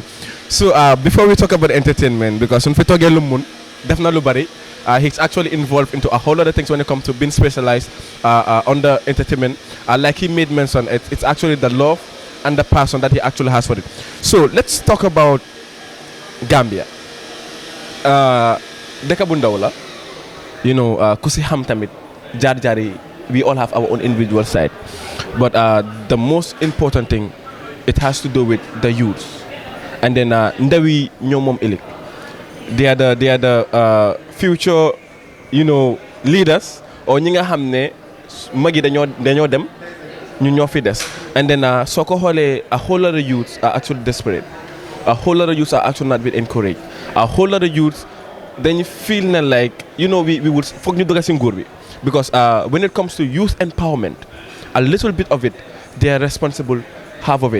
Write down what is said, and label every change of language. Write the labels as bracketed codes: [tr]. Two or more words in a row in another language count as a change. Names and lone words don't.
[en] So before we talk about entertainment, because definitely he's actually involved into a whole lot of things when it comes to being specialized under entertainment. Like he made mention, it's actually the love and the passion that he actually has for it. So let's talk about Gambia. [wo] Deka bu ndaw la, [en] you know, [wo] ku si xam tamit jaar-jaar [en] we all have our own individual side, but the most important thing, it has to do with the youth, and then [wo] ndawi ñoom moom ëllëg. [en] They are the future, you know, leaders, or [wo] ñi nga xam ne magi dañoo dem ñu ñoo fi des. [en] And then [wo] soo ko xoolee [en] a whole lot of youths are actually desperate. A whole lot of youths are actually not being encouraged. A whole lot of youths, then you feel like, you know, we would fuck you because when it comes to youth empowerment, a little bit of it, they are responsible half of it.